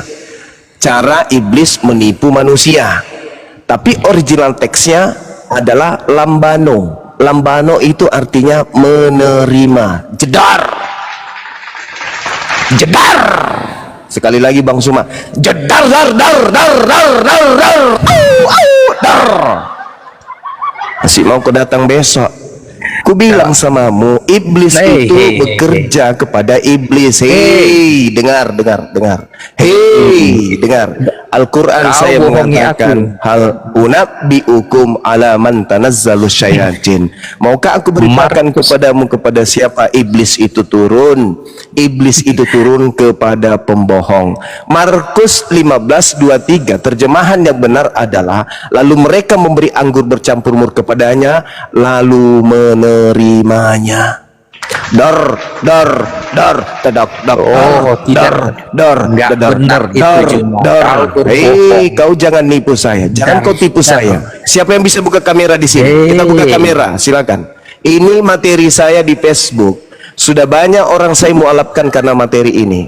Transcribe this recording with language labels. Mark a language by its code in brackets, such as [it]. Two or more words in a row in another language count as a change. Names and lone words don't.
[id] Cara iblis menipu manusia. Tapi original teksnya adalah lambano. Lambano itu artinya menerima. Jedar. Jedar. Sekali lagi Bang Suma. Jedar dar dar dar dar dar dar. Au au dar. Masih mau kau datang besok? Ku bilang samamu, iblis itu bekerja kepada iblis. Hei, dengar. Hei, dengar. Al-Quran saya mengatakan [ar] هل أنبئكم على من تنزل الشياطين. [id] Maukah aku beritakan kepadamu kepada siapa iblis itu turun? Iblis itu turun kepada pembohong. Markus 15:23 terjemahan yang benar adalah lalu mereka memberi anggur bercampur mur kepadanya lalu menerimanya. Dar tadak dar. Oh, tidak. Enggak benar itu, Jumo. Hei, kau jangan nipu saya. Jangan kau tipu saya. Siapa yang bisa buka kamera di sini? Kita buka kamera, silakan. Ini materi saya di Facebook. Sudah banyak orang saya mualafkan karena materi ini.